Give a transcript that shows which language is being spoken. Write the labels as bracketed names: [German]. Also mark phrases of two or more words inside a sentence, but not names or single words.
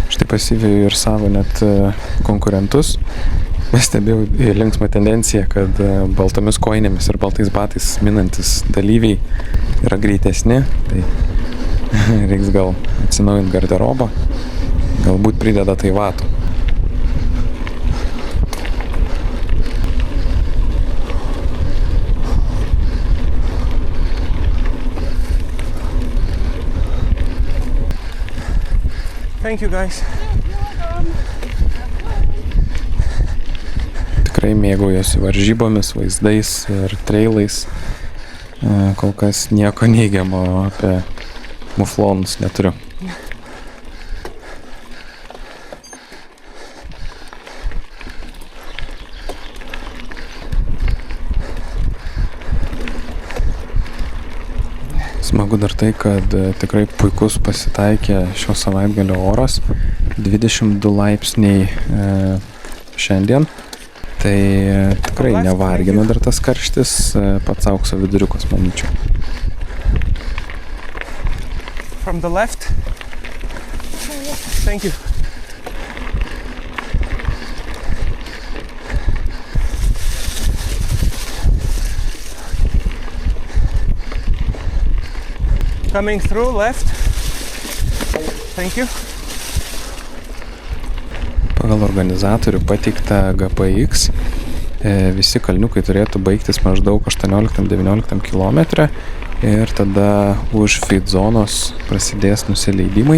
[Lithuanian] pasivijo ir savo net konkurentus. Pastebėjau linksmą tendenciją, kad baltomis kojinėmis ir baltais batais minantis dalyviai yra greitesni, tai reiks gal atsinaujinti garderobą, galbūt prideda tai vatų. [English] Thank you guys. [Lithuanian] Tikrai mėgaujuosi varžybomis, vaizdais ir trailais. Kol kas nieko neigiamo apie muflonus neturiu. Smagu dar tai, kad tikrai puikus pasitaikė šio savaitgalio oras. 22 laipsniai šiandien. Tai tikrai nevargina dar tas karštis, pats aukso viduriukas, manyčiau. [English] From the left. Thank you. Coming through left. Thank you. [Lithuanian] Pagal organizatorių pateiktą GPX visi kalniukai turėtų baigtis maždaug 18-19 km ir tada už feed zonos prasidės nusileidimai.